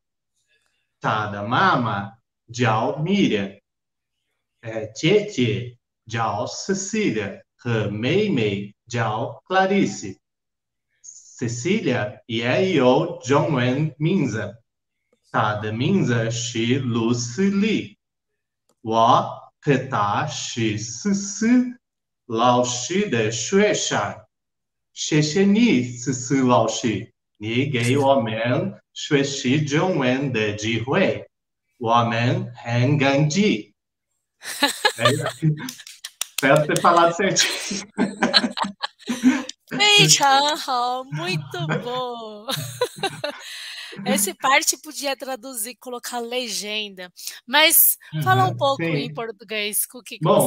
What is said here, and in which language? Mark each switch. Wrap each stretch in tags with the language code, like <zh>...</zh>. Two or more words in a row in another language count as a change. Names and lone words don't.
<zh>她的妈妈叫 Miriam，姐姐叫 Cecília 和妹妹叫 Clarice。</zh> <pt>Cecília e eu</pt> <zh>中文名字，她的名字是 Lucily，我和她是思思老师的学生。谢谢你，思思老师，你给我们学习中文的机会，我们很感激。</zh> <pt>Espero ter falado certinho.</pt> <zh>非常好,</zh> <pt>muito bom. Essa parte podia traduzir, colocar legenda, mas fala um pouco em Sim. português, com o que você</pt>